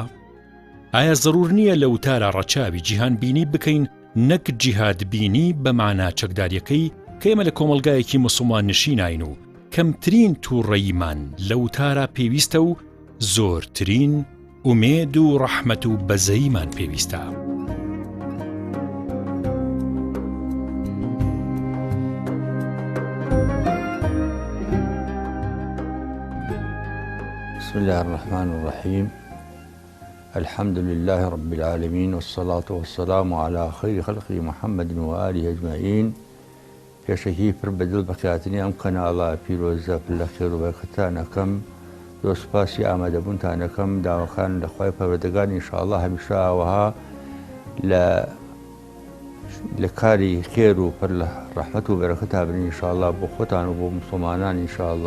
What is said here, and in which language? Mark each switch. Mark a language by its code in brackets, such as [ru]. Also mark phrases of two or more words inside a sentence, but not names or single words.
[ckb] ئایا زەرور نییە لە وتارە ڕەچاوی جیهان بینی بکەین نەک جیهاد بینی بە مانا چەکداریەکەی کە ئێمە لە کۆمەلگایەکی موسڵمان نشیناین و کەمترین تووڕەیمان لە وتارە پێویستە و زۆرترین ئومێد و ڕەحمەت و بەزەییمان پێویستە. [ar] بسم الله الرحمن الرحيم الحمد لله رب العالمين والصلاة والسلام على خير خلقه محمد وآله أجمعين [ckb] پێشەکی پر بەدڵ بەخاتنی ئەم کەناڵە پیرۆزە لە خێر و بەرەکەتانەکەم زۆر سوپاسی ئامادەبوونتانەکەم داواکان لە خوای پەروەردگار ئینشاءالله هەمیشە ئاوەها لە کاری خێر و پڕ لە ڕەحمەت و بەرەکەت هابن ئینشاءالله بۆ خۆتان و بۆ موسڵمانان ئینشاءالله.